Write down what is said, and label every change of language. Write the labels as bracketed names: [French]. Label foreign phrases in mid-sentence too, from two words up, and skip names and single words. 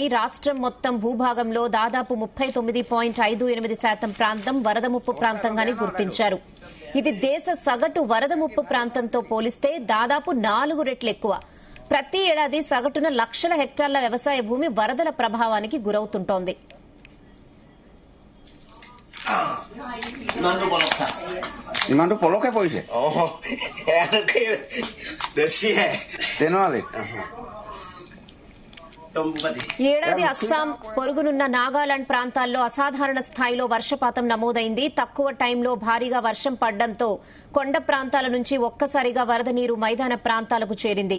[Telugu] రాష్ట్రం మొత్తం భూభాగంలో దాదాపు 39.58% ప్రాంతం వరద ముప్పు ప్రాంతంగానే గుర్తించారు. ఇది దేశ సగటు వరద ముప్పు ప్రాంతంతో పోలిస్తే దాదాపు 4 రెట్లు ఎక్కువ. ప్రతి ఏడాది సగటున లక్షల హెక్టార్ల వ్యవసాయ భూమి వరదల ప్రభావానికి గురవుతుంటోంది. [Assamese] ইমানটো পলকে পৰিছে [Telugu] ఏడాది అస్సాం పొరుగునున్న నాగాలాండ్ ప్రాంతాల్లో అసాధారణ స్థాయిలో వర్షపాతం నమోదైంది. తక్కువ టైంలో భారీగా వర్షం పడడంతో కొండ ప్రాంతాల నుంచి ఒక్కసారిగా వరద నీరు మైదాన ప్రాంతాలకు చేరింది.